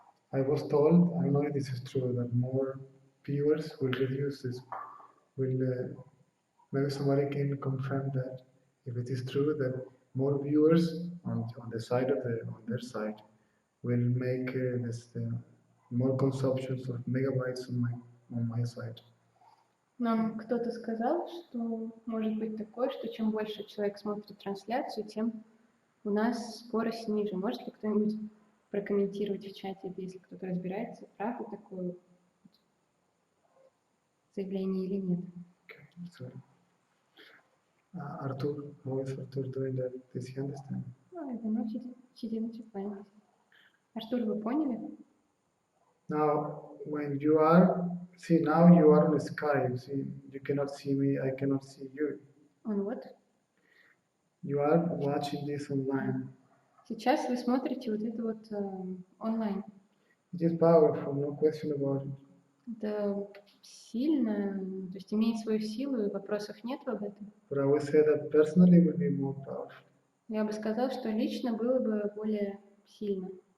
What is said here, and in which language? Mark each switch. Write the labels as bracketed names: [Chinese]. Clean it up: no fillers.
[English] I was told, I don't know if this is true, that more viewers will reduce this. Maybe somebody can confirm that if it is true that more viewers on the side of on their side will make more consumptions of megabytes on my side. [Russian] Нам кто-то сказал, что может быть такое, что чем больше человек смотрит трансляцию, тем у нас скорость ниже. Может ли кто-нибудь прокомментировать в чате, если кто-то разбирается, правда такое заявление или нет? [English] Okay, sorry. Artur, how is Artur doing that? Does he understand? I don't know, she didn't reply. [Russian] Артур, вы поняли? [English] Now, when you are, see, now you are on Skype. See, you cannot see me, I cannot see you. On what? You are watching this online. [Russian] Сейчас вы смотрите вот это вот онлайн. [English] It is powerful, no question about it. [Russian] Это сильно, то есть имеет свою силу, и вопросов нет об этом. [English] But I would say that personally would be more powerful. [Russian] Я бы сказал, что лично было бы более сильно.